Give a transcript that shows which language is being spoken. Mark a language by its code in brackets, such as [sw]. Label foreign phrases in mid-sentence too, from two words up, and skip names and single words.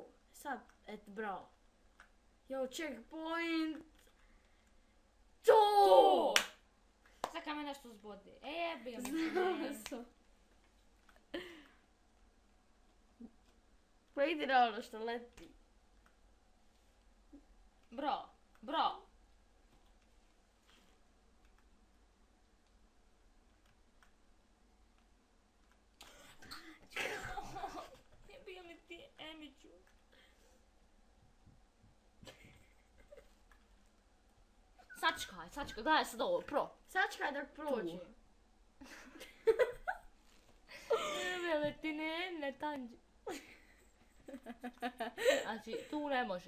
[sr] Sad, bravo. Checkpoint. To! Čekaj me nešto zbode. Jebim. Znao sam. Pa idi na ono što leti. Bro, bro. Jebio mi ti Emiću. Sačkaj, gledaj sad ovo, pro. Sačkaj dok prođe. Jebio mi ti ne tanđi. Znači, tu ne može.